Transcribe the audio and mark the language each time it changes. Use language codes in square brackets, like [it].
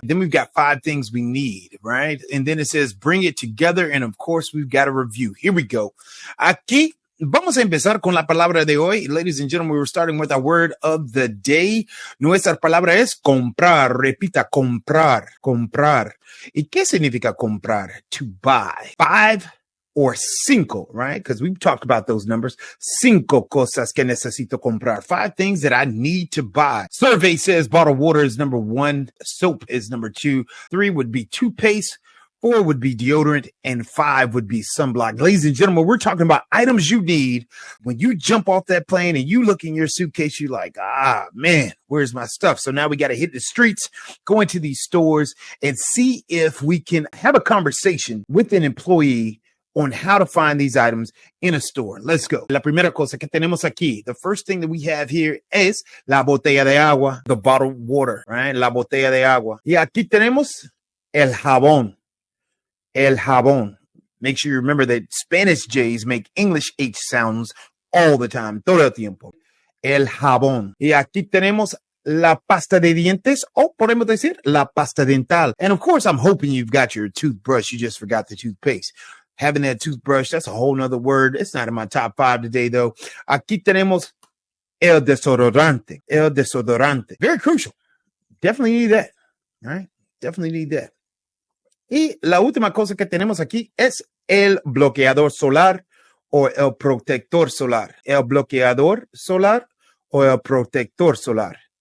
[en] Then we've got 5 things we need, right? And then it says, bring it together. And of course, we've got a review. Here we go. [es] Aquí vamos a empezar con la palabra de hoy. [en] Ladies and gentlemen, we're starting with our word of the day. [es] Nuestra palabra es comprar. Repita, comprar, comprar. ¿Y qué significa comprar? [en] To buy. 5 or cinco, right? Because we've talked about those numbers. [es] 5 cosas que necesito comprar. [en] 5 things that I need to buy. Survey says bottled water is number 1. Soap is number 2. 3 would be toothpaste. 4 would be deodorant, and 5 would be sunblock. Ladies and gentlemen, we're talking about items you need when you jump off that plane and you look in your suitcase, you're like, man, where's my stuff? So now we got to hit the streets, go into these stores, and see if we can have a conversation with an employee on how to find these items in a store. Let's go. [es] La primera cosa que tenemos aquí, [en] the first thing that we have here [es] es la botella de agua, [en] the bottled water, right? [es] La botella de agua. Y aquí tenemos el jabón. El jabón. [en] Make sure you remember that Spanish J's make English H sounds all the time, [es] todo el tiempo. [en] El jabón. [es] Y aquí tenemos la pasta de dientes, o podemos decir la pasta dental. [en] And of course, I'm hoping you've got your toothbrush. You just forgot the toothpaste. Having that toothbrush, that's a whole nother word. It's not in my top 5 today, though. [es] Aquí tenemos el desodorante. El desodorante. [en] Very crucial. Definitely need that. All right? Definitely need that. [es] Y la última cosa que tenemos aquí es el bloqueador solar o el protector solar. El bloqueador solar o el protector solar.